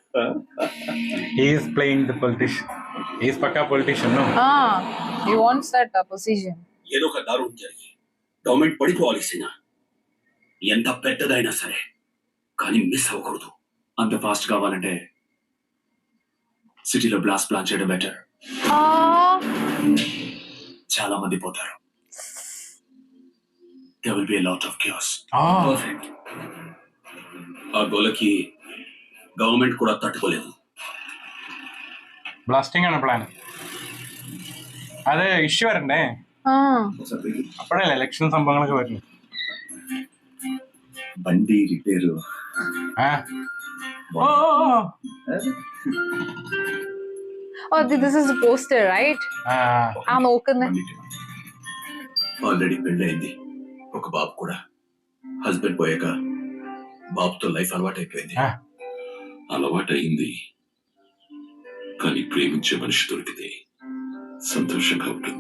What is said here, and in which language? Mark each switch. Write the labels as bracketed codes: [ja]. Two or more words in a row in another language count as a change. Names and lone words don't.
[te] ఏదో ఒక దారుణం జరిగి గవర్నమెంట్ పడిపోవాల్సిన, ఎంత పెద్దదైనా సరే, కానీ మిస్ అవ్వకూడదు. అంత ఫాస్ట్ కావాలంటే సిటీలో [en] blast plan [te] చేయడం బెటర్. చాలా మంది పోతారు. [en] There will be a lot of chaos. Perfect. [te] ఆ గోలకి గవర్నమెంట్ కూడా తట్టుకోలేదు. [ml] ബ്ലാസ്റ്റിംഗ് ആണ് പ്ലാൻ. അത് ഇഷ്യൂ വരണ്ടേ, അപ്പോഴല്ലേ ഇലക്ഷൻ സംഭവങ്ങളൊക്കെ വരുന്നത്. [te] బండి రిపేరు. [en] This is a poster, right? [te] ఆల్రెడీ పెళ్ళైంది, ఒక బాబు కూడా. హస్బెండ్ పోయాక బాబుతో లైఫ్ అలవాటైపోయింది. అలవాటైంది, కానీ ప్రేమించే మనిషి దొరికితే సంతోషంగా ఉంటుంది.